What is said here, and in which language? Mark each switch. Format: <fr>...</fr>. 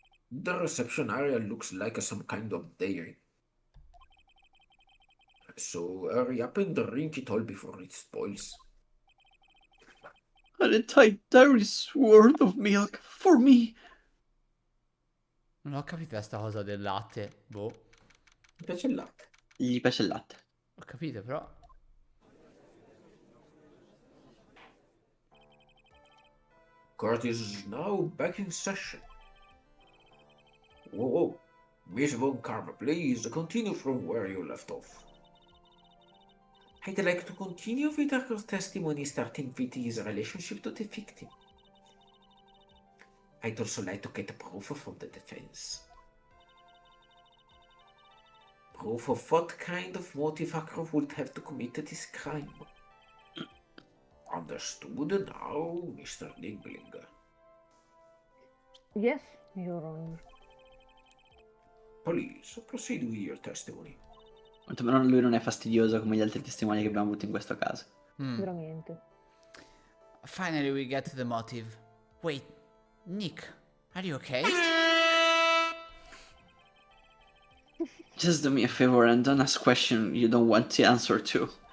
<en>The reception area looks like some kind of dairy. So hurry up and drink it all before it spoils. An entire dairy's worth of milk for me.</en> <it>Non ho capito sta cosa del latte. Boh. Mi piace il latte. Gli piace il latte. Ho capito però.</it> <en>Court is now back in session. Whoa. Miss Von Karma, please continue from where you left off. I'd like to continue with our testimony starting with his relationship to the victim. I'd also like to get proof from the defense. Proof of what kind of motive Akro would have to commit this crime. Understood now, Mr. Dingling. Yes, Your Honor. Please, proceed with your testimony.</en> <it>Quantomeno lui non è fastidioso come gli altri testimoni che abbiamo avuto in questo caso. Sicuramente.</it> <en>Finally we get to the motive. Wait, Nick, are you okay? Just do me a favor and don't ask question you don't want the answer to.</en>